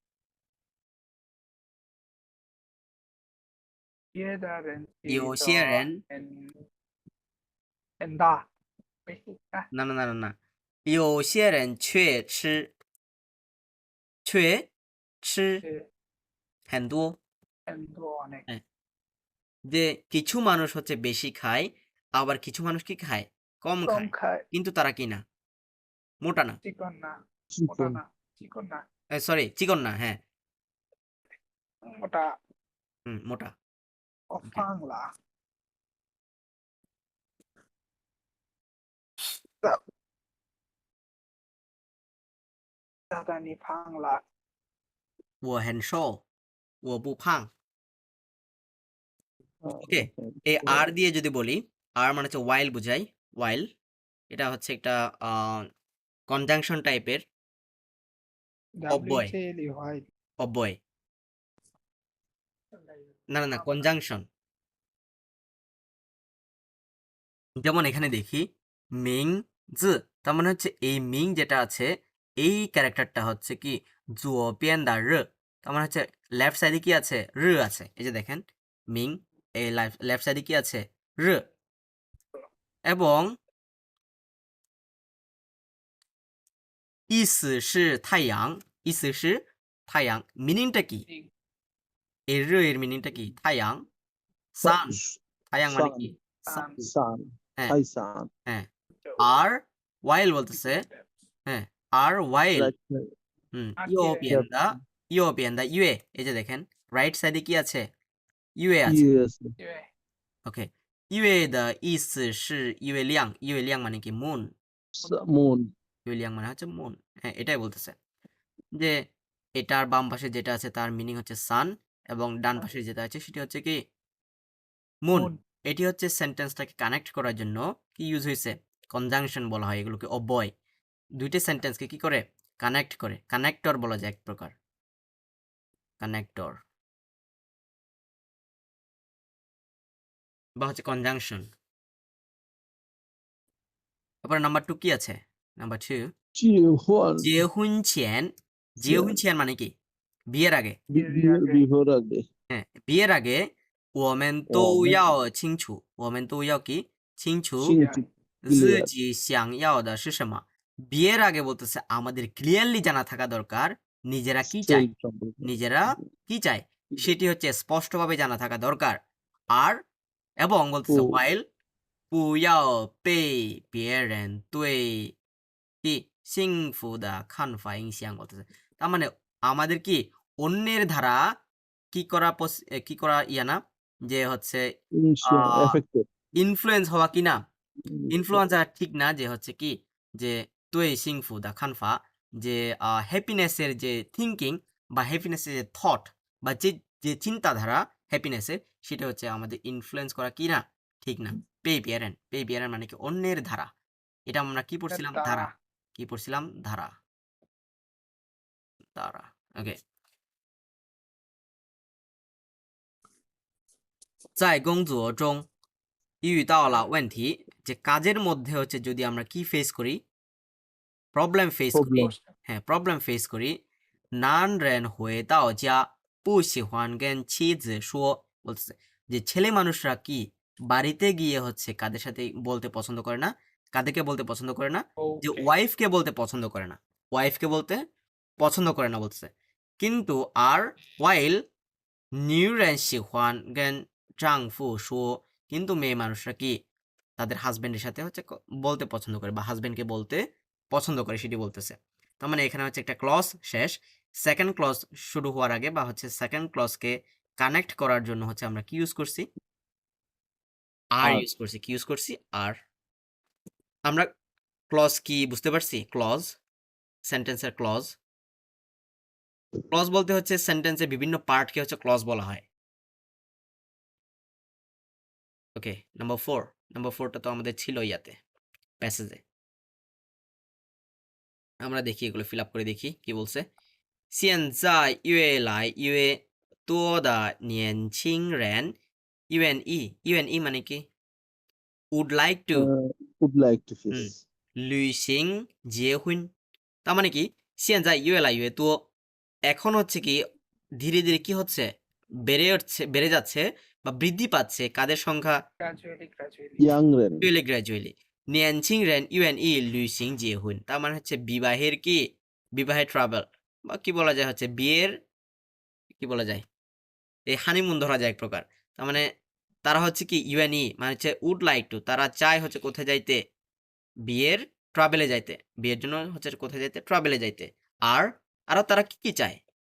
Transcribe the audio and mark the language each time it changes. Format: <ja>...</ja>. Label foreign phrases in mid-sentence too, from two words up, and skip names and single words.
<zh>别的人有些人很大没事啊</zh> <bn>না না না না না</bn> <zh>有些人却吃是很多很多 অনেক</zh> <bn>যে কিছু মানুষ হচ্ছে বেশি খায় আবার কিছু মানুষ কি খায় কম কম খায় খায় কিন্তু তারা কি না মোটা না চিকন না মোটা চিকন না চিকন না সরি চিকন না হ্যাঁ মোটা মোটা</bn> <zh>我放了大大你胖了我很瘦我不胖</zh> <bn>ওকে এই আর দিয়ে যদি বলি আর মানে হচ্ছে ওয়াইল বুঝাই ওয়াইল এটা হচ্ছে একটা কনজাংশন টাইপের অব্যয় WJ 里怀 অব্যয় না না না কনজাংশন যেমন এখানে দেখি</bn> <zh>明字</zh> <bn>তার মানে হচ্ছে এই মিং যেটা আছে এই ক্যারেক্টারটা হচ্ছে কি</bn> <zh>左边的日</zh> <bn>তার মানে হচ্ছে</bn> <en>left side</en> <bn>কি আছে র আছে এই যে দেখেন মিং এই লেফট সাইডে কি আছে র এবং</bn> <zh>意思是太阳意思是太阳</zh> <bn>মিনিংটা কি ঠিক এর এর মিনিংটা কি 太阳 সান 太阳 মানে কি সান সান হ্যাঁ হাই সান হ্যাঁ আর while বলতেছে হ্যাঁ আর while ইউ আখেরে</bn> <zh>边的月</zh> <bn>এই যে দেখেন</bn> <en>right side</en> <bn>কি আছে ইউএ আছে ইয়েস ওকে</bn> <zh>月的意思是月亮</zh> <bn>মানে কি মুন মুন ইউলিয়াং মানে হচ্ছে মুন হ্যাঁ এটাই বলতেছে যে এটার বাম পাশে যেটা আছে তার মিনিং হচ্ছে সান এবং ডান পাশে যেটা আছে সেটা হচ্ছে কি মুন মুন এটি হচ্ছে সেন্টেন্সটাকে কানেক্ট করার জন্য কি ইউজ হয়েছে কনজাংশন বলা হয় এগুলোকে অব্যয় দুইটা সেন্টেন্সকে কি করে কানেক্ট করে কানেক্টর বলা যায় এক প্রকার কানেক্টর বা হচ্ছে কনজাংশন তারপরে নাম্বার 2 কি আছে নাম্বার 2 জিহুয়ান</bn> <zh>结婚前结婚前</zh> <bn>মানে কি বিয়ের আগে বিহর আগে হ্যাঁ বিয়ের আগে</bn> <zh>我们都要清楚我们都要</zh> <bn>কি</bn> <zh>清楚自己想要的是什么</zh> <bn>বিয়ের আগে বলতেছে আমাদের ক্লিয়ারলি জানা থাকা দরকার নিজেরা কি চাই নিজেরা কি চাই সেটি হচ্ছে স্পষ্টভাবে জানা থাকা দরকার আর এবং বলতেছে while</bn> <zh>不要被别人对</zh> <bn>কি</bn> <zh>幸福的看法影响</zh> <bn>বলতেছে তার মানে আমাদের কি অন্যের ধারা কি করা ইয়া না যে হচ্ছে ইনফ্লুয়েন্স হওয়া কি না ইনফ্লুয়েন্সার ঠিক না যে হচ্ছে কি যে</bn> <zh>对幸福的看法</zh> <bn>যে হ্যাপিনেসের যে থিঙ্কিং বা হ্যাপিনেসের যে থট বা যে যে চিন্তাধারা হ্যাপিনেসের সেটা হচ্ছে আমাদের ইনফ্লুয়েন্স করা কি না ঠিক না</bn> <zh>被别人</zh> <bn>মানে কি অন্যের ধারা এটা আমরা কি পড়ছিলাম ধারা কি পড়ছিলাম ধারা ধারা ওকে</bn> <zh>在工作中遇到了问题</zh> <bn>যে কাজের মধ্যে হচ্ছে যদি আমরা কি ফেস করি</bn> <en>problem face</en> <bn>করি হ্যাঁ</bn> <en>problem face</en> <bn>করি</bn> <zh>男人回到家不喜欢跟妻子说</zh> <bn>বলতেছে যে ছেলে মানুষরা কি বাড়িতে গিয়ে হচ্ছে কাদের সাথে বলতে পছন্দ করে না কাদেরকে বলতে পছন্দ করে না যে ওয়াইফকে বলতে পছন্দ করে না ওয়াইফকে বলতে পছন্দ করে না বলতেছে কিন্তু আর while</bn> <zh>女人喜欢跟丈夫说</zh> <bn>কিন্তু মেয়ে মানুষরা কি তাদের হাজবেন্ডের সাথে হচ্ছে বলতে পছন্দ করে বা হাজবেন্ডকে বলতে পছন্দ করে সেটি বলতেছে তার মানে এখানে হচ্ছে একটা ক্লজ শেষ</bn> <en>second clause</en> <bn>শুরু হওয়ার আগে বা হচ্ছে</bn> <en>second clause</en> <bn>কানেক্ট করার জন্য হচ্ছে আমরা কি ইউজ করছি আর ইউজ করছি কি ইউজ করছি আর আমরা ক্লজ কি বুঝতে পারছি ক্লজ সেন্টেন্সের ক্লজ ক্লজ বলতে হচ্ছে সেন্টেন্সের বিভিন্ন পার্টকে হচ্ছে ক্লজ বলা হয় ওকে নাম্বার 4টা তো আমাদের ছিল ইয়াতে প্যাসেজে আমরা দেখি এগুলো ফিল আপ করে দেখি কি বলছে</bn> <zh>现在越来越多的年轻人愿意</zh> <bn>মানে কি</bn> <en>would like to face</en> <zh>旅行结婚</zh> <bn>তার মানে কি</bn> <zh>现在越来越多</zh> <bn>এখন হচ্ছে কি ধীরে ধীরে কি হচ্ছে বেড়ে যাচ্ছে বা বৃদ্ধি পাচ্ছে কাদের সংখ্যা গ্র্যাজুয়ালি</bn> <zh>年轻人愿意旅行结婚</zh> <bn>তার মানে হচ্ছে বিবাহের ট্রাভেল বা কি বলা যায় হচ্ছে বিয়ের কি বলা যায় এই হানিমুন ধরা যায় এক প্রকার তার মানে তারা হচ্ছে কি ইউএনই মানে হচ্ছে</bn> <en>would like to</en> <bn>তারা চায় হচ্ছে কোথায় যাইতে বিয়ের ট্রাভেলে যাইতে বিয়ের জন্য হচ্ছে কোথায় যাইতে ট্রাভেলে যাইতে আর আরো তারা কি চায়</bn>